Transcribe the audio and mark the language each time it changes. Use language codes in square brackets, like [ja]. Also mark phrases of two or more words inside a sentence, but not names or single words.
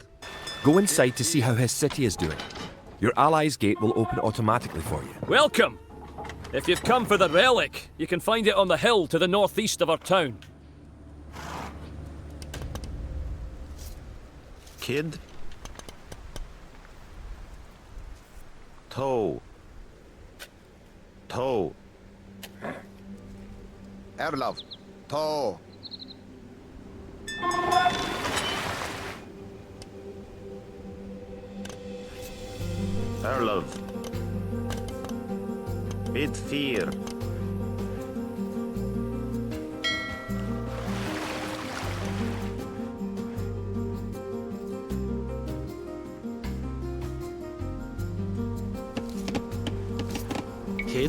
[en] Go inside to see how his city is doing. Your ally's gate will open automatically for you. Welcome! If you've come for the relic, you can find it on the hill to the northeast of our town. Kid. Tå. Erlav. Tå. Erlov. Bid 4. Kid.